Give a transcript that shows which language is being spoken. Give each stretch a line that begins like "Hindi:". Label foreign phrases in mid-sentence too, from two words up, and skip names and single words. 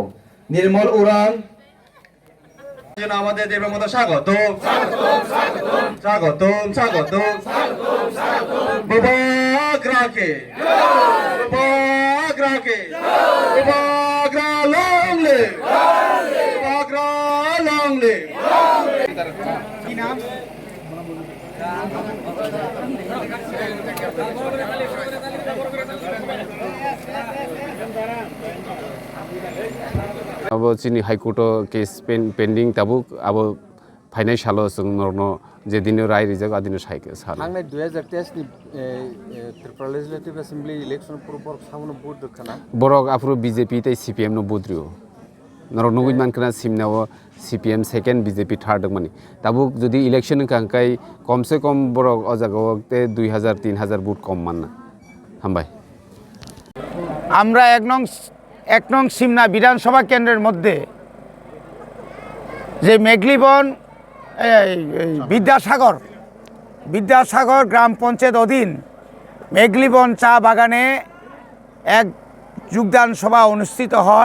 Bangla: নির্মল উড়ান আমাদের দেবের মতো স্বাগত স্বাগত স্বাগত বুবাগ্রাকে বুবাগ্রাকে বুবাগ্রা
English: long live
Bangla: বুবাগ্রা
English: long live.
Bangla: কি নাম?
Kok Borok: अब चिनी
English: high court case pending
Kok Borok: ताबुक अब फाइनाल सालो जोंनो जे दिनो राय रिजक आदिनो साइके साल थांनाय 2023 नि त्रिपुरा लेजिस्लेटिभ एसेम्बली इलेक्सन पूर्व सावनो बुट दखाना बरक आफ्रो बीजेपी तै सीपीएम नो बुद्रियो नरक नुगुइ मानकना सिमनाव सीपीएम सेकेंड बीजेपी थार्ड माने ताबुक जदि इलेक्शन कांकाय
Hindi: कम से कम
Kok Borok: बरक अजागते 2000-3000 बुट कम मानना हामबाय।
Bangla: আমরা এক নং সিমনা বিধানসভা কেন্দ্রের মধ্যে যে মেঘলিবন বিদ্যাসাগর গ্রাম পঞ্চায়েত অধীন মেঘলিবন চা বাগানে এক যোগদান সভা অনুষ্ঠিত হয়।